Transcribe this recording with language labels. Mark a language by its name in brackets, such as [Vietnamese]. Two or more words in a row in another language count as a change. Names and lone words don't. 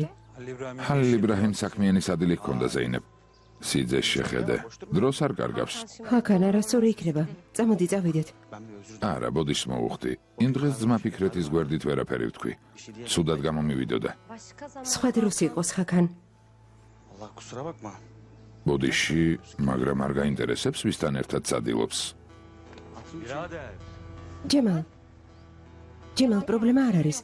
[Georgian] ჰალილ იბრაჰიმ საქმიანი სადილი ჰქონდა ზეინებ. სიძეს შეხედე. დროს არ კარგავს. ჰაკან არასწორი იქნება. წამოდი წავიდეთ. არა, ბოდიშს მოვუხდი. იმ დღეს ძმა ფიქრეთის გვერდით ვერაფერი ვთქვი. ცუდად გამომივიდოდა. სხვა დროს იყოს ჰაკან. [Turkish] Allah kusura bakma. [Georgian] ბოდიში, მაგრამ არ გაინტერესებს ვისთან ერთად სადილობს. ჯემალ, პრობლემა არ არის.